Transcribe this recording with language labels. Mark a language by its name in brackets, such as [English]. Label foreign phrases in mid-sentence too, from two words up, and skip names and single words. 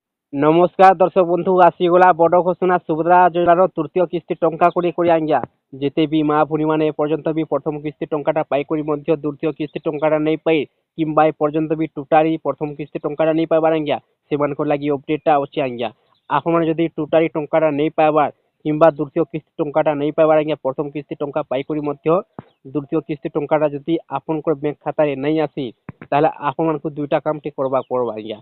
[Odia] ନମସ୍କାର ଦର୍ଶକ ବନ୍ଧୁ, ଆସିଗଲା ବଡ଼ ଘୋଷଣା ସୁଭଦ୍ରା ଯୋଜନାର ତୃତୀୟ କିସ୍ତି ଟଙ୍କା କରେ କରେ ଆଜ୍ଞା ଯେତେ ବି ମା ଭଉଣୀମାନେ ଏପର୍ଯ୍ୟନ୍ତ ବି ପ୍ରଥମ କିସ୍ତି ଟଙ୍କାଟା ପାଇକରି ମଧ୍ୟ ଦ୍ୱିତୀୟ କିସ୍ତି ଟଙ୍କାଟା ନେଇ ପାଇ କିମ୍ବା ଏପର୍ଯ୍ୟନ୍ତ ବି ଟୋଟାଲି ପ୍ରଥମ କିସ୍ତି ଟଙ୍କାଟା ନେଇ ପାଇବାର ଆଜ୍ଞା ସେମାନଙ୍କ ଲାଗି ଅପଡେଟଟା ଅଛି ଆଜ୍ଞା। ଆପଣମାନେ ଯଦି ଟୋଟାଲି ଟଙ୍କାଟା ନେଇ ପାଇବାର କିମ୍ବା ଦ୍ୱିତୀୟ କିସ୍ତି ଟଙ୍କାଟା ନେଇ ପାଇବାର ଆଜ୍ଞା ପ୍ରଥମ କିସ୍ତି ଟଙ୍କା ପାଇକରି ମଧ୍ୟ ଦ୍ୱିତୀୟ କିସ୍ତି ଟଙ୍କାଟା ଯଦି ଆପଣଙ୍କର ବ୍ୟାଙ୍କ ଖାତାରେ ନେଇ ଆସି ତାହେଲେ ଆପଣମାନଙ୍କୁ ଦୁଇଟା କାମଟି କରିବାକୁ ପଡିବ ଆଜ୍ଞା।